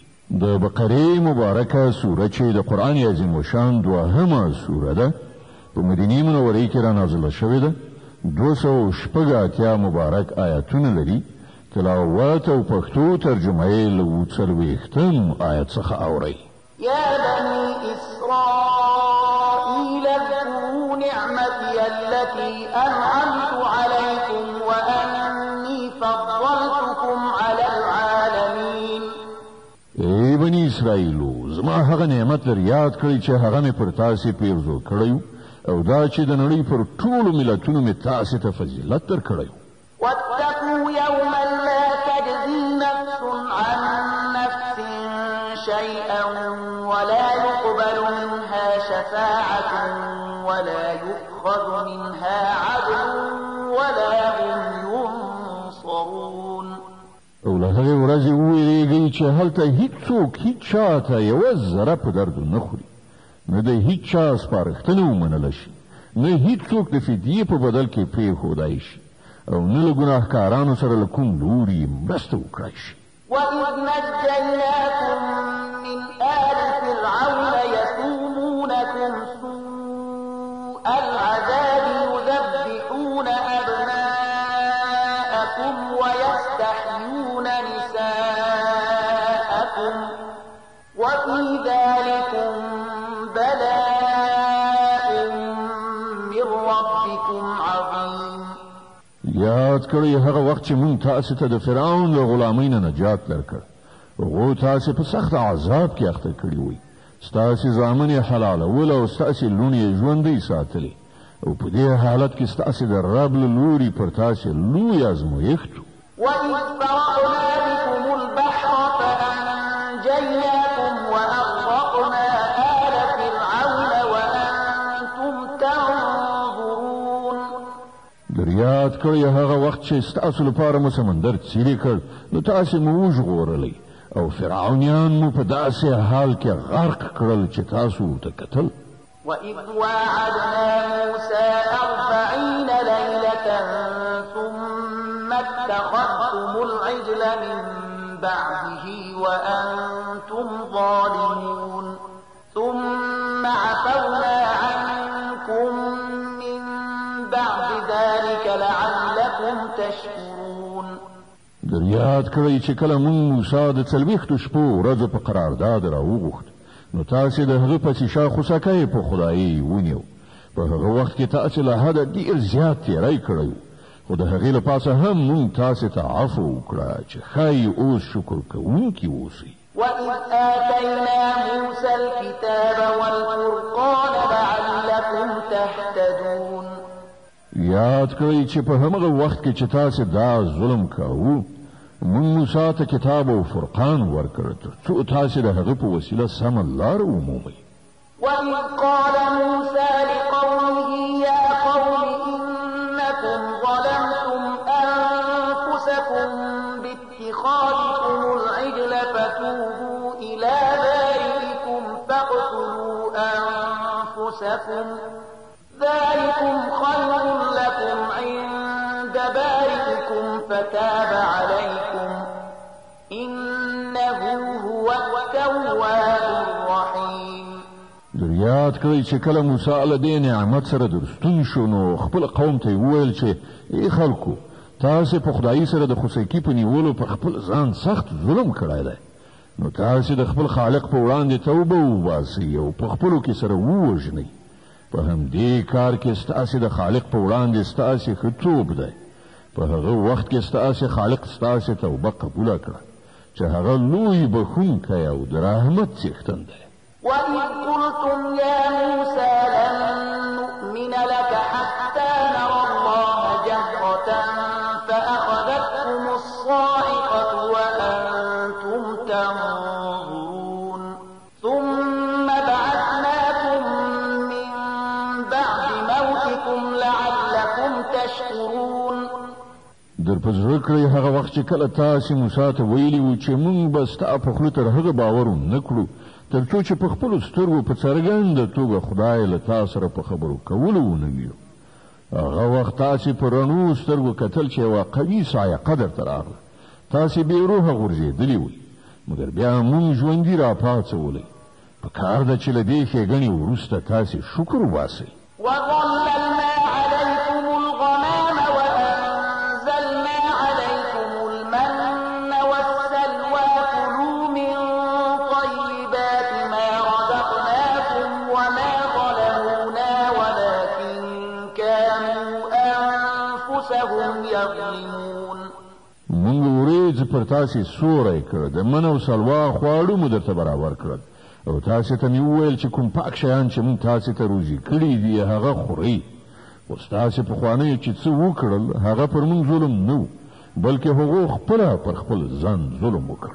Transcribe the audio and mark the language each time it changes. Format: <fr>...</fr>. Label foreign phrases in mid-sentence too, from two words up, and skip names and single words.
<ps>د بقره مبارکه سوره چې د قرآن عظیم شان دوهمه سوره ده، په مدینه منوره کې را نازله شوې ده. 280 مبارک آیاتونه لري. تلاوت او پښتو ترجمه یې له 40 آیت څخه اوري.</ps> <ar>يا بني إسرائيل اذكروا نعمتي التي أنعمت عليكم وأني فضلتكم على العالمين.</ar> <ps>ای بني اسرائیلو، زما هغه نعمت لر یاد کړئ چې هغه مې پر تاسو پیرزو کړی او دا چې د نړۍ پر ټولو ملتونو مې تاسو ته فضیلت درکړی.</ps> <ar>واتقوا يوما لا تجزي نفس عن نفس شيئا ولا يقبل منها شفاعة ولا يؤخذ منها عدل ولا هم ينصرون.</ar> <ps>او له هغې ورځې وویرېږئ چې هلته هیڅوک هیڅ چا ته یوه ذره په درد نه خوري، نه د هیڅ چا سپارښتنه ومنله شي، نه هیڅوک د فدیې په بدل کې پرېښودای شي او نه له ګناهکارانو سره له کوم لوري مرسته وکړای شي.</ps> <ar>وَإِذْ نَجَّيْنَاكُمْ مِنْ آلِ فِرْعَوْنَ يَسُومُونَكُمْ سُوءَ الْعَذَابِ يُذَبِّحُونَ أَبْنَاءَكُمْ وَيَسْتَحْيُونَ نِسَاءَكُمْ وَفِي ذَلِكُمْ بَلَاءٌ مِّن رَّبِّكُمْ عَظِيمٌ.</ar> <ps>یاد کړئ هغه وخت چې مونږ تاسو ته د فرعون له غلامۍ نه نجات درکړ. هغو تاسو په سخت عذاب کې اخته کړي وي. ستاسو زامن یې حلالول او ستاسو لوڼې یې ژوندۍ ساتلې او په دې حالت کې ستاسو د رب له لوري پر تاسو لوی ازمایښت.</ps> <ar>وَإِذْ فَرَقْنَا بِكُمُ الْبَحْرَ فَأَنجَيْنَاكُمْ وَأَغْرَقْنَا آلَ فِرْعَوْنَ وَأَنتُمْ تَنظُرُونَ.</ar> <ps>یاد کړئ هغه وخت چې ستاسو لپاره مو سمندر څیرې کړ، نو تاسو مو وژغورلی او فرعونیان مو په داسې حال کې غرق کړل چې تاسو ورته کتل.</ps> <ar>وَإِذْ وَاعَدْنَا مُوسَىٰ 40 لَيْلَةً ثُمَّ اتَّخَذْتُمُ الْعِجْلَ مِن بَعْدِهِ وَأَنتُمْ ظَالِمُونَ ثُمَّ عَفَوْنَا عَنكُم مِّن بَعْدِ ذَلِكَ لَعَلَّكُمْ تَشْكُرُونَ.</ar> <ps>یاد کړئ چې کله مونږ موسی د 40 شپو ورځو په قرارداد راوغوښت، نو تاسو د هغه په شا خوسکه په خدایي ونیو. په هغه وخت کې تاسو له حده ډیر زیات تیری کړی، خو د هغې له پاسه هم مونږ تاسو ته عفو وکړه چې ښایي اوس شکر کوونکي اوسئ.</ps> <ar>وَإِذْ آتَيْنَا مُوسَى الْكِتَابَ وَالْفُرْقَانَ لَعَلَّكُمْ تَهْتَدُونَ.</ar> <ps>یاد کړئ چې په همغه وخت کې چې تاسو دا ظلم کاوه، مونږ موسی ته کتاب او فرقان ورکړ ترڅو تاسو د هغه په وسیله سمه لار ومومئ.</ps> <ar>وَإِذْ قَالَ مُوسَى لِقَوْمِهِ يَا قَوْمِ إِنَّكُمْ ظَلَمْتُمْ أَنفُسَكُمْ بِاتِّخَاذِكُمُ الْعِجْلَ فَتُوبُوا إِلَىٰ بَارِئِكُمْ فَاقْتُلُوا أَنفُسَكُمْ ذَلِكُمْ خَيْرٌ لَكُمْ عِندَ بَارِئِكُمْ فَتَابَ عَلَيْكُمْ إِنَّهُ هُوَ التَّوَّابُ الرَّحِيمُ.</ar> <ps>یاد کړئ چې کله موسی له دې نعمت سره درستون شو، نو خپل قوم ته وویل چې ای خلکو، تاسو په خدای سره د خوسکی په نیولو په خپل ځان سخت ظلم کړی دی، نو تاسو د خپل خالق په وړاندې توبه وباسئ او په خپلو کې سره ووژنئ. په همدې کار کې ستاسو د خالق په وړاندې ستاسو ښه توب دی. په هغه وخت کې ستاسو خالق ستاسو توبه قبوله کړه چې هغه لوی بخښونکی او د رحمت څښتن دی.</ps> <ar>وَإِذْ قُلْتُمْ يَا مُوسَىٰ لَن نُّؤْمِنَ لَكَ حَتَّىٰ نَرَى اللَّهَ جَهْرَةً فَأَخَذَتْكُمُ الصَّاعِقَةُ وَأَنتُمْ تَنظُرُونَ ثُمَّ بَعَثْنَاكُم مِّن بَعْدِ مَوْتِكُمْ لَعَلَّكُمْ تَشْكُرُونَ.</ar> <ps>در په زړه کړئ هغه وخت چې کله تاسې موسی ته ویلي وو چې موږ به ستا په خوله تر هغه باور ونه کړو تر څو چې په خپلو سترګو په څرګنده توګه خدای له تا سره په خبرو کولو ونه وینو. هغه وخت تاسې په رڼو سترګو کتل چې یوه قوي صاعقه درته راغله. تاسې بې روحه غورځېدلي وئ، مګر بیا موږ ژوندي راپاڅولی. په کار ده چې له دې ښېګڼې وروسته تاسې شکر وباسئ.</ps> <ar>وظللنا عليكم الغمام وأنزلنا عليكم المن والسلوى كلوا من طيبات ما رزقناكم وما ظلمونا ولكن كانوا أنفسهم يظلمون.</ar> <ps>موږ وریځ پر تاسې سوری کړ، د من او سلوا خواړه مو درته برابر کړل، او تاسې ته مې وویل چې کوم پاک شیان چې موږ تاسې ته روزي کړي دي هغه خورئ. اوس تاسې پخوانیو چې څه وکړل هغه پر موږ ظلم نه و، بلکې هغو خپله پر خپل ځان ظلم وکړ.</ps>